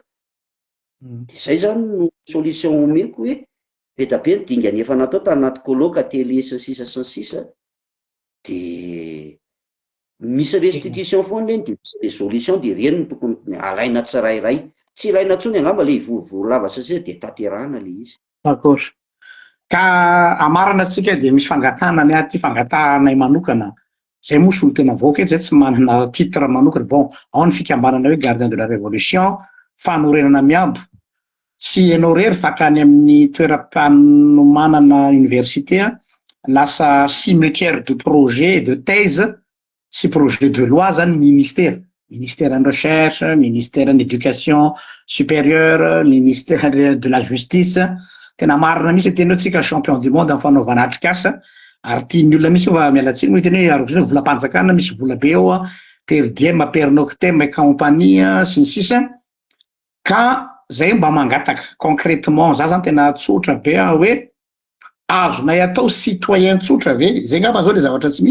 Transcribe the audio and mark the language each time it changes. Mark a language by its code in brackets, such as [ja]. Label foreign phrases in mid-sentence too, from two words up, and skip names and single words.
[mg] De zay zany no solution omeko hoe be da be ny dingany efa natao tanaty koloka tele sy ny sisa de misy restitution foana reny de misy resolution de reny no tokony alaina tsirairay. Tsy ilaina intsony angamba le ivovoa lava sasy de tanterahana le izy. [fr] D'accord. [mg] Ka amarana antsika de misy fangatahana ny aty fangatahana manokana. Zay moa solo tena vaoaka eto, zay tsy manana titre manokana. Bon, ao ny fikambanana hoe [fr] gardien de la révolution, [mg] fanorenana miabo. Tsy hainao rery fa hatrany amin'ny toeram-panomanana université lasa [fr] cimetière de projet, de thèse [mg] sy [fr] projet de loi [mg] zany ministère. [fr] Ministère en recherche, ministère en éducation supérieure, ministère de la justice. [mg] Tena marina misy tena tsika [fr] champion du monde [mg] amin'ny fanaovana atrikasa. Ary tian'ny olona misy fa mialatsiny moa teny hoe arokony volam-panjakana misy vola be eo, [la] per diem, per noctem [fr] et compagnie [mg] sy ny sisa. Ka zay mba mangataka concrètement za zany tena tsotra be hoe azonay atao citoyen tsotra ve, zay ngamba zao le zavatra tsy